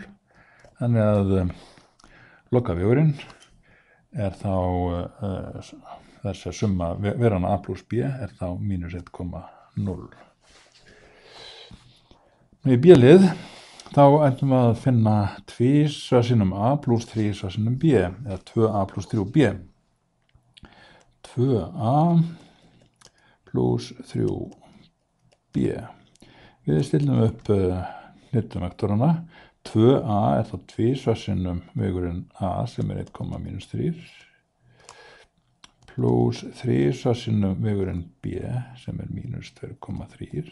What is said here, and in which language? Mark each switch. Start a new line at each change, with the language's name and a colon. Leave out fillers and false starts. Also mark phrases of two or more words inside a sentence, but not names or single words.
Icelandic: Þannig að lokavegurinn þá þessi summa verana A plus B þá -1,0. Í B-lið þá ætlum við að finna 2 sinnum A plus 3 sinnum B eða 2A plus 3B. 2A plus 3B. Við stillum upp hnitvektorana. 2A þá 2 sinnum vegurinn A sem 1,-3 plus 3 sinnum vegurinn B sem -2,3.